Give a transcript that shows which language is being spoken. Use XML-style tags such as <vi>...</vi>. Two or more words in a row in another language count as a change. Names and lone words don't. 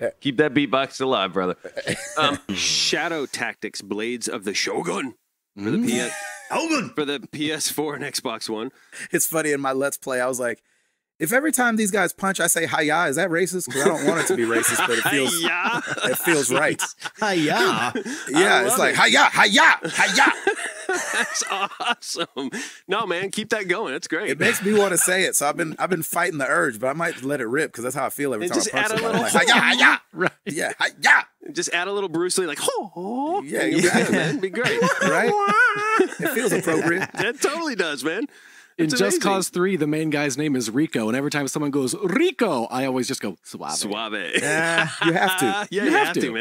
<en>Keep that beatbox alive, brother. Shadow Tactics: Blades of the Shogun for the for the PS4 and Xbox One. It's funny in my Let's Play, I was like, if every time these guys punch, I say "Hi-ya," is that racist? Because I don't want it to be racist, but it feels right. Hi-ya. Yeah, it's like "Hi-ya, hi-ya, hi-ya." That's awesome. No, man, keep that going. That's great. It makes me want to say it, so I've been fighting the urge, but I might let it rip because that's how I feel every And time I just punch add a somebody. little- Like, "Hi-ya, hi-ya." Right. Yeah, hi-ya. Just add a little Bruce Lee, like, oh, Yeah, yeah, man, it'd be great. Right? It feels appropriate. That totally does, man. In It's Just amazing. Cause 3, the main guy's name is Rico, and every time someone goes Rico, I always just go Suave. Suave. You have to. Yeah, You have to,</en>